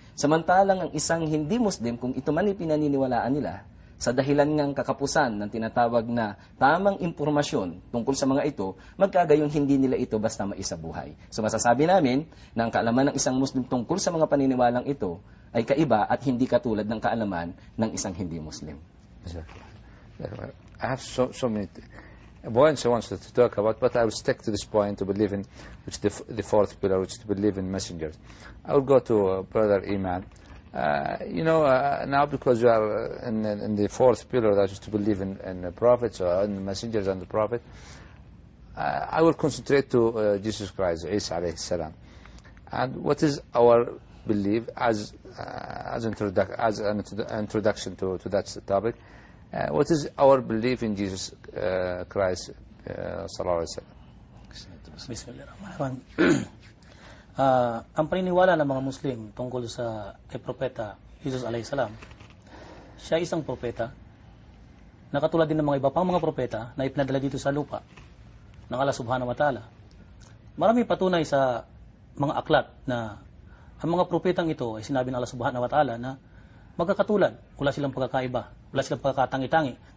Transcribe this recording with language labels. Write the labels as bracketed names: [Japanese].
[Filipino] Samantalang ang isang hindi Muslim, kung ito man ay pinaniniwalaan nila, sa dahilan ng kakapusan ng tinatawag na tamang impormasyon tungkol sa mga ito, magkagayong hindi nila ito basta maisabuhay. So masasabi namin na ang kaalaman ng isang Muslim tungkol sa mga paniniwalang ito ay kaiba at hindi katulad ng kaalaman ng isang hindi Muslim. [English] I have so many points I want to talk about, but I will stick to this point to believe in, which the fourth pillar, which is to believe in messengers. I will go to Brother Iman. Now because you are in the fourth pillar, that is to believe in the prophets or in the messengers and the prophet, I will concentrate to Jesus Christ, Isa alayhi salam. And what is our belief as an introduction to that topic? What is our belief in Jesus Christ, sallallahu alaihi wasallam? [Arabic] Bismillahirrahmanirrahim. [Filipino] Ang paniniwala ng mga Muslim tungkol sa kay Propeta Jesus alayhi salam, siya isang propeta na katulad din ng mga iba pang mga propeta na ipinadala dito sa lupa ng Allah subhanahu wa ta'ala. Marami patunay sa mga aklat na ang mga propetang ito ay sinabi ng Allah subhanahu wa ta'ala na magkakatulad, wala silang pagkakaiba, wala silang pagkakatangi-tangi.